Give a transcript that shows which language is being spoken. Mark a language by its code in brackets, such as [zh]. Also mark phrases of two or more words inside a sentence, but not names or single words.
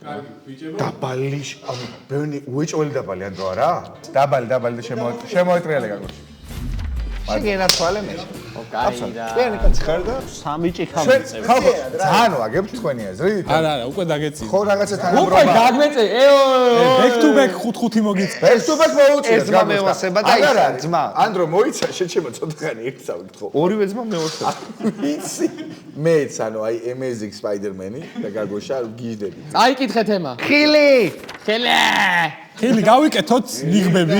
[ka] დაბალი, ბევრი უეჭველი დაბალი ანდრო არა? დაბალი და შემოეტრიალე გაგოში. შეგენაცვალე მე. კაი და. ვენი კაც ხარ და 3 ჭიქა მიწევს. ხალხო, ძალიან ვაგებთ თქვენი აზრით? არა, უკვე დაგეწია. ხო რაღაცა თანაბრობა. უკვე დაგვეწე. [en] back to back [ka] 5-5 მოგიწევს. [en] back to back [ka] მოუწია. ეს ძმა მევასება და ის ძმა. ანდრო მოიცა შეჩემო ცოტახანი ერთ წავიკითხო. ორივე ძმა მევასება. ვიცი. მეც ანუ აი Amazing Spider-Man-ი და გაგოშა გიჟდები. წაიკითხე თემა. ხილი. ხილი გავიკეთოთ ნიღბები.